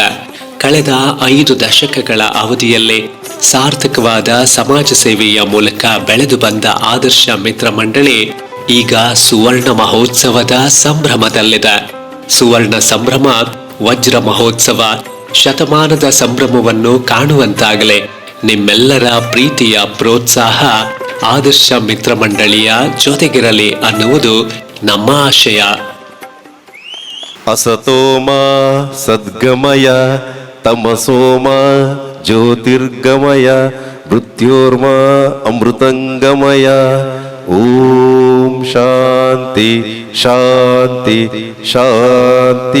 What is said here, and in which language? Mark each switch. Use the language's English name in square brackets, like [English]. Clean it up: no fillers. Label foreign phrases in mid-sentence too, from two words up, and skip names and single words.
[Kannada] ಕಳೆದ 5 ದಶಕಗಳ ಅವಧಿಯಲ್ಲಿ ಸಾರ್ಥಕವಾದ ಸಮಾಜ ಸೇವೆಯ ಮೂಲಕ ಬೆಳೆದು ಬಂದ ಆದರ್ಶ ಮಿತ್ರ ಮಂಡಳಿ ಈಗ ಸುವರ್ಣ ಮಹೋತ್ಸವದ ಸಂಭ್ರಮದಲ್ಲಿದೆ. ಸುವರ್ಣ ಸಂಭ್ರಮ, ವಜ್ರ ಮಹೋತ್ಸವ, ಶತಮಾನದ ಸಂಭ್ರಮವನ್ನು ಕಾಣುವಂತಾಗಲಿ ನಿಮ್ಮೆಲ್ಲರ ಪ್ರೀತಿಯ ಪ್ರೋತ್ಸಾಹ ಆದರ್ಶ ಮಿತ್ರ ಮಂಡಳಿಯ ಜೊತೆಗಿರಲಿ ಅನ್ನುವುದು ನಮ್ಮ ಆಶಯ. [Sanskrit] ಅಸತೋಮ ಸದ್ಗಮಯ ತಮಸೋಮ ಜ್ಯೋತಿರ್ಗಮಯ ಮೃತ್ಯೋರ್ಮ ಅಮೃತಂಗಮಯ. ಓಂ ಶಾಂತಿ ಶಾಂತಿ ಶಾಂತಿ.